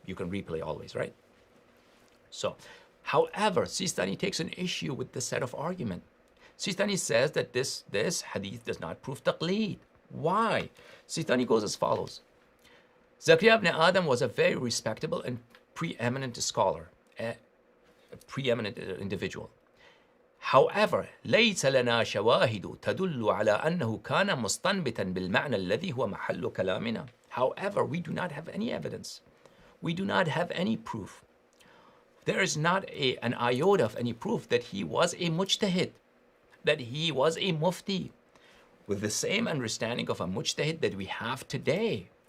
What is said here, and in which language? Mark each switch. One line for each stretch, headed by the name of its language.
English: You can replay always, right? So, however, Sistani takes an issue with this set of argument. Sistani says that this hadith does not prove taqlid. Why? Sistani goes as follows. Zakaria ibn Adam was a very respectable and preeminent scholar, a preeminent individual. However,
Arabic: ليس لنا شواهد تدل على أنه كان مستنبطا بالمعنى الذي هو محل كلامنا.
English: However, we do not have any evidence. We do not have any proof. There is not an iota of any proof that he was a mujtahid, that he was a mufti, with the same understanding of a mujtahid that we have today.